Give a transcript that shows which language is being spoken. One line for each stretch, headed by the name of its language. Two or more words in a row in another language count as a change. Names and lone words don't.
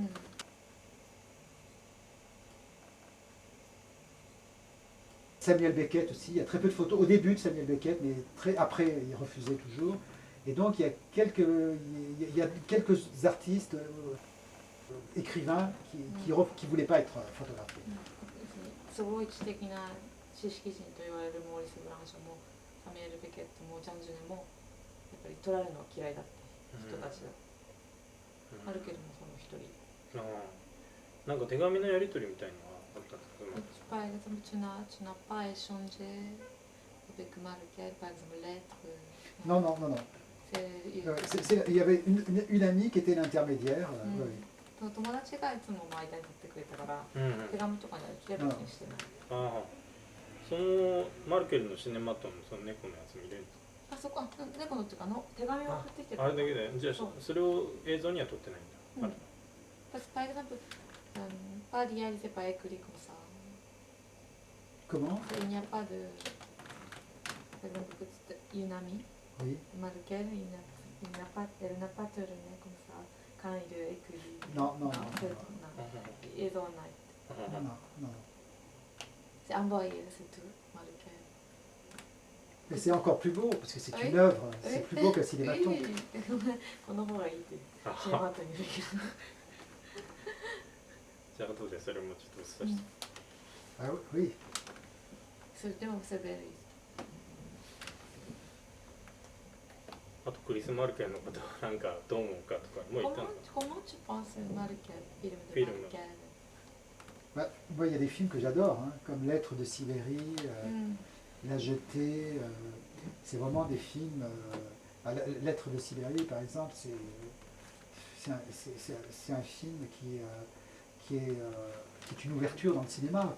French: Samuel Beckett aussi, il y a très peu de photos, au début de Samuel Beckett, mais après il refusait toujours. Et donc il y a quelques artistes, écrivains qui ne voulaient pas être photographiés.
Japanese: すごい知的な知識人と言われるモーリス・ブランショもサミュエル・ベケットもジャン・ジュネもやっぱり撮られるのは嫌いだった人たちだ。マルケルもその一人。なんか手紙のやり取りみたいのはあったんですか？
French: Par exemple, tu n'as pas échangé avec Marker, par exemple, lettres. Non. Il y avait une amie qui était l'intermédiaire.
Japanese: 友達がいつも間に立ってくれたから、手紙とかには来てるにしてない。そのマルケルのシネマトンのその猫のやつ見れるんですか？あそこ猫のっていうか手紙を送ってきてる。あれだけで、じゃあそれを映像には撮ってないんだ。
French: Par exemple, pas réalisé, pas écrit comme ça. Comment? Il n'y a pas de. Par exemple, une amie, Marker, elle n'a pas tourné comme ça quand il est écrit. Non. Et non. C'est envoyé, c'est tout, Marker. Mais c'est encore plus beau, parce que c'est une œuvre, c'est plus beau qu'un cinématon.
Japanese: この方がいいってシネマトンにできる。じゃあ後でそれもちょっとさして。
French: Ah oui. C'est bien, c'est bien.
Japanese: あとクリス・マルケンのことをなんかどう思うかとかもう言ったのか
French: Comment tu penses Marquez, film de Film. Marquez? Bah, moi, il y a des films que j'adore, hein, comme Lettres de Sibérie, La Jetée. C'est vraiment des films. Lettres de Sibérie, par exemple, c'est un film qui est une ouverture dans le cinéma.